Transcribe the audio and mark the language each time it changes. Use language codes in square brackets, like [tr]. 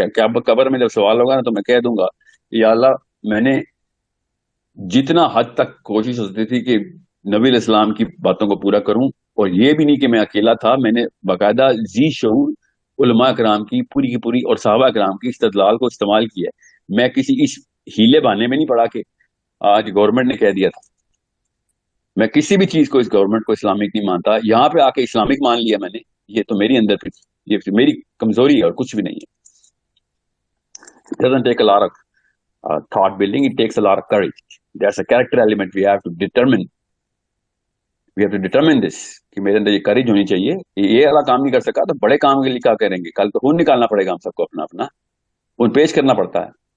[ur] کیا قبر میں جب سوال ہوگا نا تو میں کہہ دوں گا یا اللہ, میں نے جتنا حد تک کوشش ہوتی تھی کہ نبی علیہ السلام کی باتوں کو پورا کروں, اور یہ بھی نہیں کہ میں اکیلا تھا, میں نے باقاعدہ ذی شعور علماء کرام کی پوری اور صحابہ کرام کی استدلال کو استعمال کیا ہے. میں کسی اس ہیلے بہانے میں نہیں پڑا کہ آج گورنمنٹ نے کہہ دیا تھا. میں کسی بھی چیز کو اس گورنمنٹ کو اسلامک نہیں مانتا. یہاں پہ آ کے اسلامک مان لیا میں نے, یہ تو میری اندر کی یہ میری کمزوری ہے اور کچھ بھی نہیں ہے. [en] It doesn't take a lot of thought building. It takes a lot of courage. That's a character element we have to determine. We have to determine this [ur] کہ میرے اندر یہ courage ہونی چاہیے. یہ والا کام نہیں کر سکا تو بڑے کام کے لیے کیا کریں گے؟ کل تو خون نکالنا پڑے گا ہم سب کو اپنا اپنا، خون پیش کرنا پڑتا ہے.